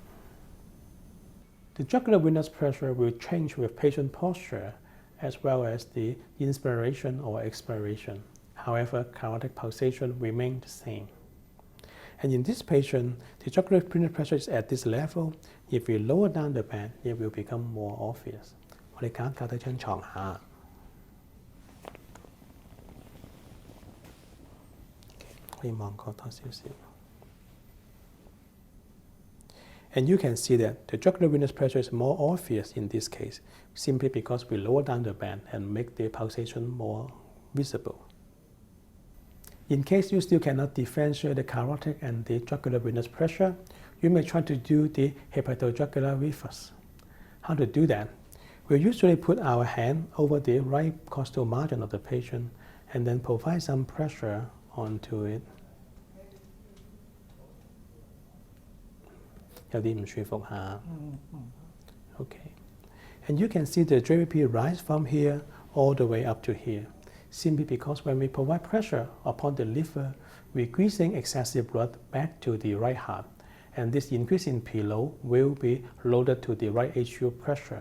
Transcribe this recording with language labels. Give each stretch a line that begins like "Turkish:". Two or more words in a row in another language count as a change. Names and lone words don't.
English: The jugular venous pressure will change with patient posture as well as the inspiration or expiration. However, carotid pulsation remains the same. And in this patient, the jugular venous pressure is at this level. If we lower down the band, it will become more obvious.
Cantonese: 我哋搞低張床下。可以望過多少少。
English: And you can see that the jugular venous pressure is more obvious in this case, simply because we lower down the band and make the pulsation more visible. In case you still cannot differentiate the carotid and the jugular venous pressure, you may try to do the hepatojugular reflex. How to do that? We usually put our hand over the right costal margin of the patient and then provide some pressure onto it.
Cantonese: 有啲唔舒服下。Okay.
English: And you can see the JVP rise from here all the way up to here, simply because when we provide pressure upon the liver, we're increasing excessive blood back to the right heart. And this increase in P-load will be loaded to the right atrial pressure.